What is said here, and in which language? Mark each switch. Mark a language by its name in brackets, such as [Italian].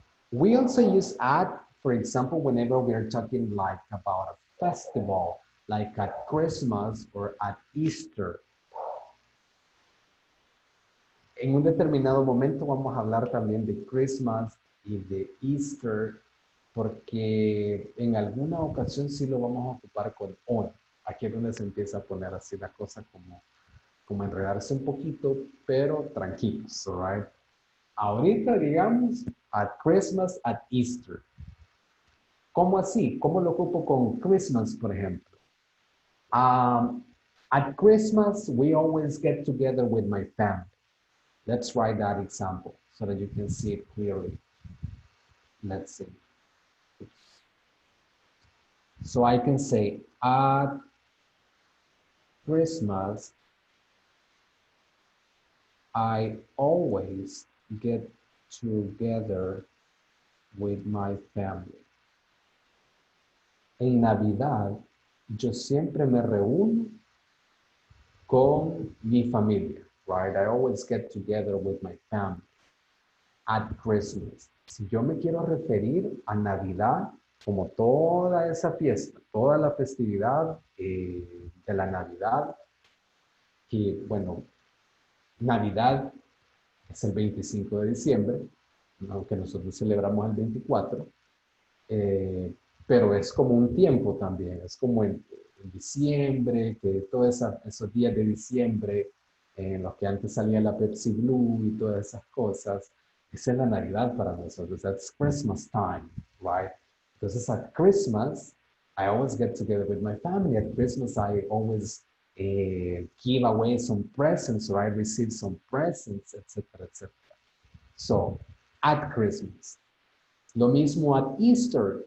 [English] We also use at, for example, whenever we are talking like about a festival, like at Christmas or at Easter. [Spanish] En un determinado momento vamos a hablar también de Christmas y de Easter, porque en alguna ocasión sí lo vamos a ocupar con on. Aquí es donde se empieza a poner así la cosa como enredarse un poquito, pero tranquilos, [English] all right? [Spanish] Ahorita, digamos, [English] at Christmas, at Easter. [Spanish] ¿Cómo así? ¿Cómo lo ocupo con Christmas, por ejemplo? [English] At Christmas, we always get together with my family. Let's write that example so that you can see it clearly. Let's see. So I can say, at Christmas, I always get together with my family. [Spanish] En Navidad, yo siempre me reúno con mi familia, right? [English] I always get together with my family. At Christmas. [Spanish] Si yo me quiero referir a Navidad como toda esa fiesta, toda la festividad de la Navidad, que bueno, Navidad es el 25 de diciembre, aunque nosotros celebramos el 24, pero es como un tiempo también, es como en diciembre, que todos esos días de diciembre, en los que antes salía la Pepsi Blue y todas esas cosas, esa es la Navidad para nosotros, [English] that's Christmas time, [Spanish] right? [English] Entonces at Christmas, I always get together with my family. At Christmas, I always give away some presents or I receive some presents, etc., etc. So, at Christmas. [Spanish] Lo mismo [English] at Easter.